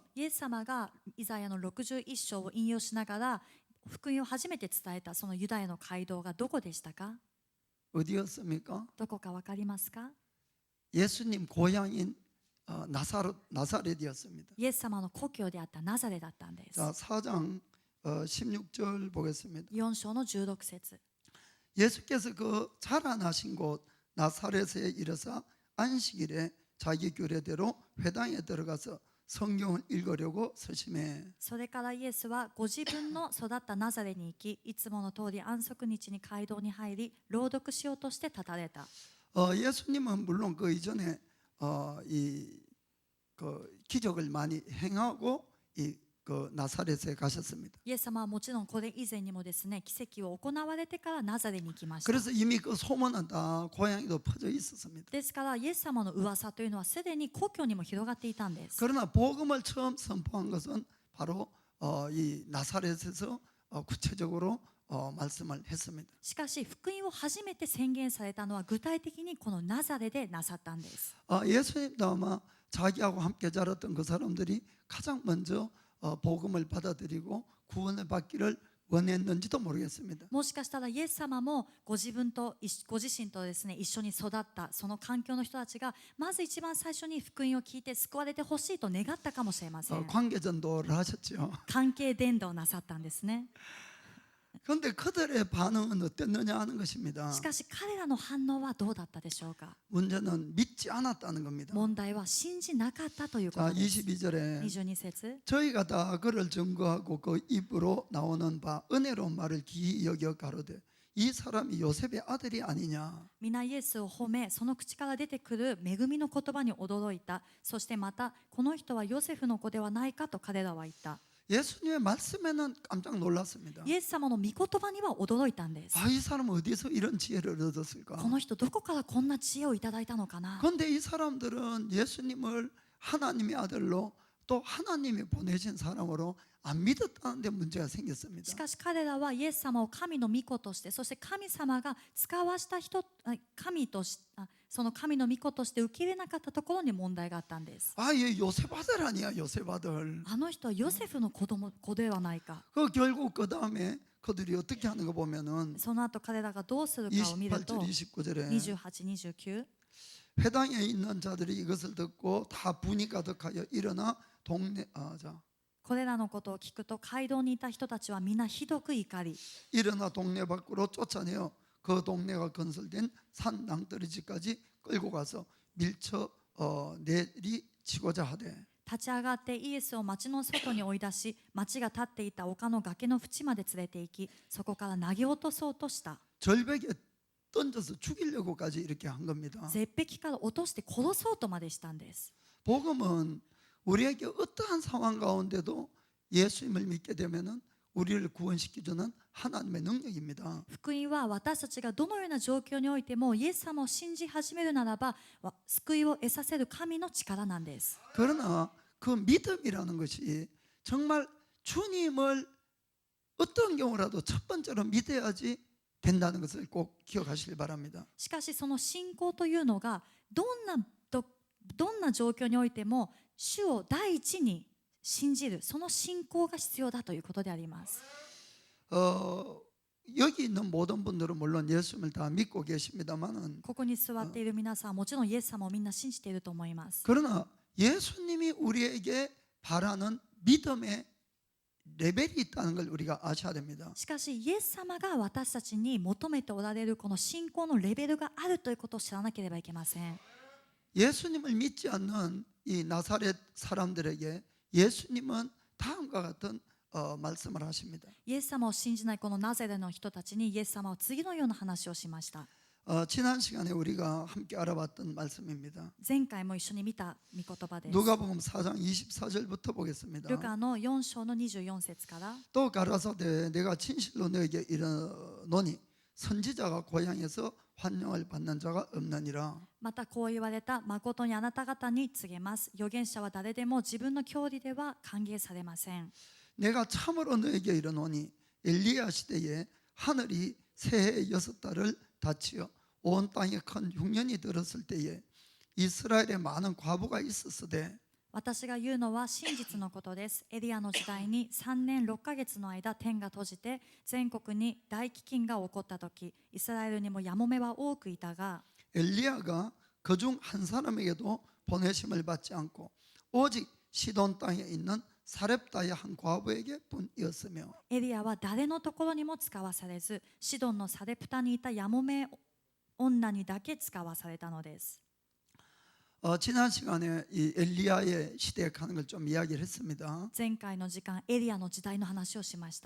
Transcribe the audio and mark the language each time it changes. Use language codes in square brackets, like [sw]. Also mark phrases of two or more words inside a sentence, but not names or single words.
[ja] イエス様がイザヤの61章を引用しながら福音を初めて伝えたそのユダヤの街道がどこでしたか？ [ko] 어디였습니까? [ja] どこかわかりますか？ [ko] 예수님 고향인 나사렛이었습니다. [ja] イエス様の故郷であったナザレだったんです。 [ko] 자, 4장 16절 보겠습니다. [ja] 4 章の16節。 [ko] 예수께서 그 자라나신 곳 나사렛에 이르사 안식일에 자기 규례대로 회당에 들어가서 성경을 읽으려고 서심해. [ja] それからイエスはご自分の育ったナザレに行き、いつもの通り安息日に街道に入り、朗読しようとして立たれた。 [ko] 예수님은 물론 그 이전에 그 기적을 많이 행하고 그 나사렛에 가셨습니다. [ja] イエス様はもちろんこれ以前にもですね、奇跡を行われてからナザレに行きました。 [ko] 그래서 이미 그 소문은 다 고향에도 퍼져 있었습니다. [ja] ですからイエス様の噂というのはすでに故郷にも広がっていたんです。 [ko] 그러나 복음을 처음 선포한 것은 바로 이 나사렛에서 구체적으로 말씀을 했습니다. [ja] しかし福音を初めて宣言されたのは具体的にこのナザレでなさったんです。 [ko] 예수님도 아마 자기하고 함께 자랐던 그 사람들이 가장 먼저 복음을 받아들이고 구원을 받기를 원했는지도 모르겠습니다. [ja] もしかしたらイエス様もご自身とですね、一緒に育ったその環境の人たちがまず一番最初に福音を聞いて救われてほしいと願ったかもしれません。 [ko] 관계전도를 하셨죠. [ja] 関係伝道をなさったんですね。 [ko] 그런데 그들의 반응은 어땠느냐 하는 것입니다. [ja] しかし彼らの反応はどうだったでしょうか。 [ko] 문제는 믿지 않았다는 겁니다. [ja] 問題は信じなかったというこ [ko] 자, [ja] とです。 [ko] 22절에 [ja] 22節。 [ko] 저희가 다 그를 증거하고 그 입으로 나오는 바 은혜로운 말을 기이 여겨 가로되 이 사람이 요셉의 아들이 아니냐. [ja] 皆イエスを褒め、その口から出てくる恵みの言葉に驚いた。そしてまたこの人はヨセフの子ではないかと彼らは言った。 [ko] 예수님의 말씀에는 깜짝 놀랐습니다. [ja] イエス様の御言葉には驚いたんです。 [ko] 이 사람은 어디서 이런 지혜를 얻었을까? [ja] この人どこからこんな知恵をいただいたのかな。 [ko] 그런데 이 사람들은 예수님을 하나님의 아들로 또 하나님이 보내신 사람으로 안 믿었다는 데 문제가 생겼습니다. [ja] しかし彼らはイエス様を神の御子として、そして神様が使わした人、その神の御子として受け入れなかったところに問題があったんです。 [ko] 얘 요셉 아들 아니야, 요셉 아들. [ja] あの人はヨセフの子ではないか。 [ko] 결국 그 다음에 그들이 어떻게 하는 거 보면은 [ja] その後彼らがどうするかを見ると [ko] 28절 29절에 [ja] 28、29 [ko] 회당에 있는 자들이 이것을 듣고 다 분이 가득하여 일어나 동네 자 [ja] これらのことを聞くと街道にいた人たちは皆ひどく怒り、 [ko] 일어나 동네 밖으로 쫓아내어 그 동네가 건설된 산 낭떠러지까지 끌고 가서 밀쳐 내리치고자 하되 [ja] 立ち上がってイエスを町の外に追い出し、町が立っていた丘の崖の縁まで連れて行き、そこから投げ落とそうとした。 [ko] 절벽에 던져서 죽이려고까지 이렇게 한 겁니다. [ja] 絶壁から落として殺そうとまでしたんです。 [ko] 복음은 우리에게 어떠한 상황 가운데도 예수님을 믿게 되면은 우리를 구원시키주는 하나님의 능력입니다. [ja] 福音は私たちがどのような状況においてもイエス様を信じ始めるならば救いを得させる神の力なんです。 [ko] 그러나 그 믿음이라는 것이 정말 주님을 어떤 경우라도 첫 번째로 믿어야지 된다는 것을 꼭 기억하시길 바랍니다. [ja] しかしその信仰というのがどんな状況においても主を第一に信じる、その信仰が必要だということであります。 [ko] 여기 있는 모든 분들은 물론 예수님을 다 믿고 계십니다만은 [ja] ここに座っている皆さんはもちろんイエス様をみんな信じていると思います。 [ko] 그러나 예수님이 우리에게 바라는 믿음의 레벨이 있다는 걸 우리가 아셔야 됩니다. [ja] しかしイエス様が私たちに求めておられるこの信仰のレベルがあるということを知らなければいけません。 [ko] 예수님을 믿지 않는 이 나사렛 사람들에게 예수님은 다음과 같은 말씀을 하십니다. [ja] イエス様を信じないこのナザレの人たちにイエス様は次のような話をしました。 [ko] 지난 시간에 우리가 함께 알아봤던 말씀입니다. [ja] 前回も一緒に見た御言葉です。 [ko] 누가복음 4장 24절부터 보겠습니다. [ja] ルカの4章の24節から [ko] 또 가라사대 내가 진실로 너에게 이르노니 선지자가 고향에서 환영을 받는 자가 없느니라. [ja] またこう言われた。誠にあなた方に告げます。預言者は誰でも自分の郷里では歓迎されません。 [ko] 내가 참으로 너에게 이르노니 엘리야 시대에 하늘이 새해 6달을 닫히어 온 땅에 큰 흉년이 들었을 때에 이스라엘에 많은 과부가 있었으되 [ja] 私が言うのは真実のことです。エリアの時代に3年6ヶ月の間天が閉じて全国に大飢饉が起こった時、イスラエルにもやもめは多くいたが [ko] 엘리야가 그중 한 사람에게도 보내심을 받지 않고 오직 시돈 땅에 있는 사렙다의 한 과부에게 뿐이었으며 [ja] エリアは誰のところにも使わされず、シドンのサレプタにいたやもめ女にだけ使わされたのです。 [ko] 지난 시간에 이 엘리야의 시대에 가는 걸 좀 이야기를 했습니다. [ja] 前回の時間、エリアの時代の話をしました。